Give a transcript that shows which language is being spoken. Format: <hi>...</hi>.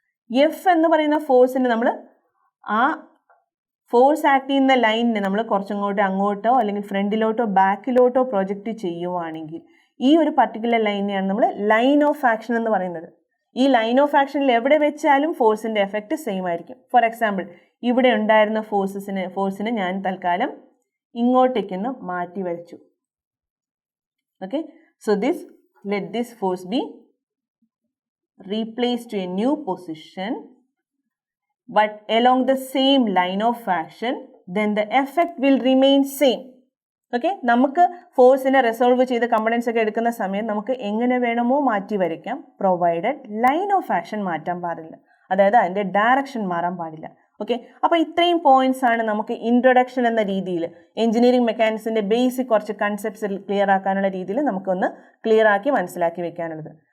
<ml>F എന്ന് പറയുന്ന ഫോഴ്സിന് നമ്മൾ ആ ഫോഴ്സ് ആക്ട് ചെയ്യുന്ന ലൈനിനെ നമ്മൾ കുറച്ചങ്ങോട്ടോ അങ്ങോട്ടോ അല്ലെങ്കിൽ ഫ്രണ്ടിലോട്ടോ ബാക്കിലോട്ടോ പ്രൊജക്റ്റ് ചെയ്യുവാണെങ്കിൽ ഈ ഒരു പർട്ടിക്കുലർ ലൈനെയാണ് നമ്മൾ ലൈൻ ഓഫ് ആക്ഷൻ എന്ന് പറയുന്നത്. ഈ ലൈൻ ഓഫ് ആക്ഷനിൽ എവിടെ വെച്ചാലും ഫോഴ്സിൻ്റെ എഫക്റ്റ് സെയിം ആയിരിക്കും. ഫോർ എക്സാമ്പിൾ ഇവിടെ ഉണ്ടായിരുന്ന ഫോഴ്സിനെ ഞാൻ തൽക്കാലം ഇങ്ങോട്ടേക്കൊന്ന് മാറ്റി വരച്ചു.</ml> <en>Okay, so let this force be replaced to a new position but along the same line of action, then the effect will remain same.</en> <ml>Okay, നമുക്ക് ഫോഴ്സിനെ റിസോൾവ് ചെയ്ത് കമ്പണൻസ് ഒക്കെ എടുക്കുന്ന സമയം നമുക്ക് എങ്ങനെ വേണമോ മാറ്റി വരയ്ക്കാം, പ്രൊവൈഡഡ് ലൈൻ ഓഫ് ആക്ഷൻ മാറ്റാൻ പാടില്ല, അതായത് അതിൻ്റെ ഡയറക്ഷൻ മാറാൻ പാടില്ല. ഓക്കെ, അപ്പോൾ ഇത്രയും പോയിന്റ്സ് ആണ് നമുക്ക് ഇൻട്രൊഡക്ഷൻ എന്ന രീതിയിൽ എഞ്ചിനീയറിംഗ് മെക്കാനിക്സിൻ്റെ ബേസിക് കുറച്ച് കൺസെപ്റ്റ്സ് ക്ലിയർ ആക്കാനുള്ള രീതിയിൽ നമുക്കൊന്ന് ക്ലിയർ ആക്കി മനസ്സിലാക്കി വെക്കാനുള്ളത്.</ml>